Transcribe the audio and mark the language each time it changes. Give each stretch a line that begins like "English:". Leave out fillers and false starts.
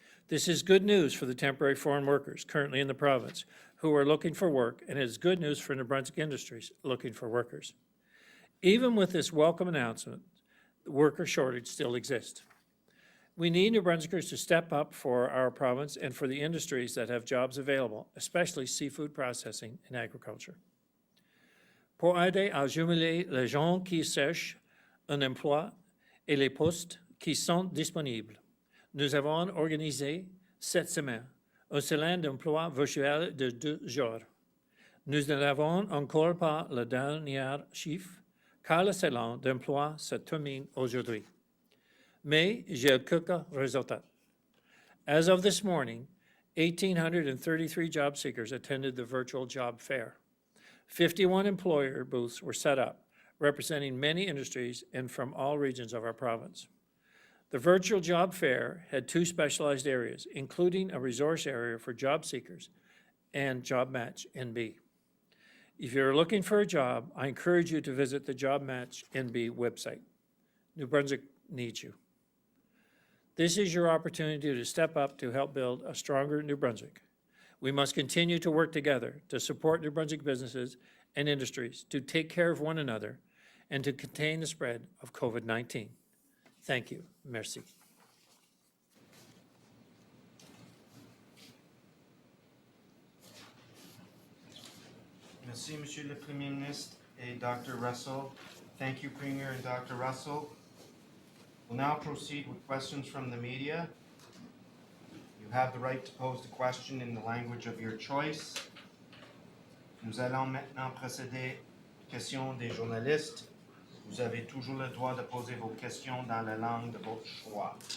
English: This is good news for the temporary foreign workers currently in the province who are looking for work, and it is good news for New Brunswick industries looking for workers. Even with this welcome announcement, the worker shortage still exists. We need New Brunswickers to step up for our province and for the industries that have jobs available, especially seafood processing and agriculture.
French: Pour aider à jumeler les gens qui cherchent un emploi et les postes qui sont disponibles, nous avons organisé cette semaine un salon d'emploi virtuel de 2 jours. Nous n'avons encore pas le dernier chiffre, car le salon d'emploi se termine aujourd'hui. Mais j'ai quelques résultats.
English: As of this morning, 1,833 job seekers attended the virtual job fair. 51 employer booths were set up, representing many industries and from all regions of our province. The virtual job fair had 2 specialized areas, including a resource area for job seekers and Job Match NB. If you're looking for a job, I encourage you to visit the Job Match NB website. New Brunswick needs you. This is your opportunity to step up to help build a stronger New Brunswick. We must continue to work together to support New Brunswick businesses and industries, to take care of one another, and to contain the spread of COVID-19. Thank you. Merci.
French: Merci, Monsieur le Premier Ministre et Dr. Russell.
English: Thank you, Premier and Dr. Russell. We'll now proceed with questions from the media. You have the right to pose the question in the language of your choice.
French: Nous allons maintenant procéder aux questions des journalistes. Vous avez toujours le droit de poser vos questions dans la langue de votre choix.